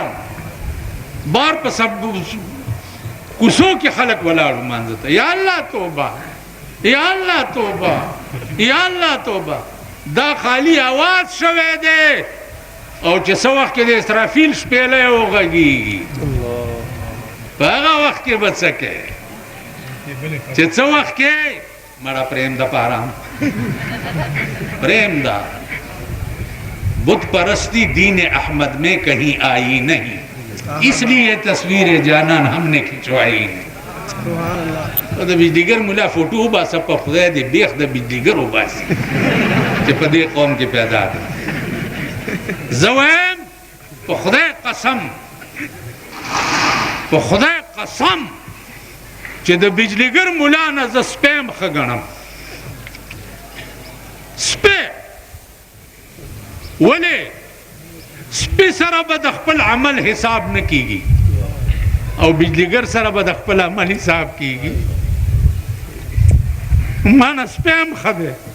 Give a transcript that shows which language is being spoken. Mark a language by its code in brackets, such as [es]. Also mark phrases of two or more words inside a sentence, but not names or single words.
[ps] بار په کوڅو کې خلک ولاړ لمانځه ته یا الله توبه یا الله توبه یا الله توبه دا خالی اواز شوی دی او چې څه وخت کې د اسرافیل شپېلی وغږېږي په هغه وخت کې به څه کوې چې څه وخت کې مړه پرېږده په آرام پرېږده [ur] بت پرستی دین احمد میں کہیں آئی نہیں اس لیے تصویر جانان ہم نے کھچوائی نہیں [ps] د بجلیګر مولا فوټو وباسه په خدای دې بیخ د بجلیګر وباسي چې په دې قوم کې پیدا دی زه وایم په خدای قسم په خدای قسم چې د بجلیګر مولا نه زه سپی م ښه ګڼم سپی ولې سپی سره به د خپل عمل حساب نه کیږي او بجلیګر سره به د خپل عمل حساب کیږي مانه سپی هم ښه دی